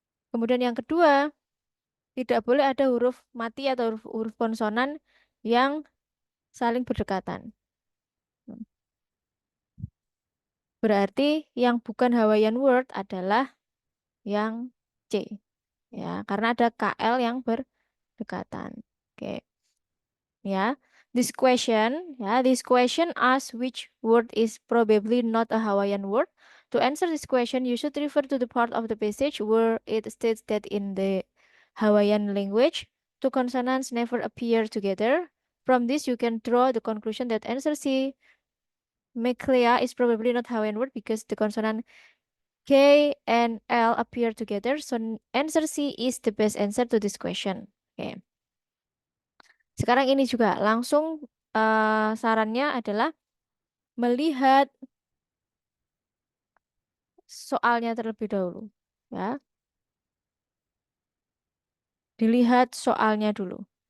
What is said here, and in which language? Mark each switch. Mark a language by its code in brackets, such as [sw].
[id] Kemudian yang kedua, tidak boleh ada huruf mati atau huruf konsonan yang saling berdekatan. Berarti yang bukan [en] Hawaiian word [id] adalah yang C. Ya, karena ada KL yang berdekatan. Oke, ya. [en] This question asks which word is probably not a Hawaiian word. To answer this question, you should refer to the part of the passage where it states that in the Hawaiian language, two consonants never appear together. From this, you can draw the conclusion that answer C, Meklea, is probably not Hawaiian word because the consonant K and L appear together. So answer C is the best answer to this question. [id] Oke. Sekarang ini juga langsung sarannya adalah melihat soalnya terlebih dahulu. Ya, dilihat soalnya dulu.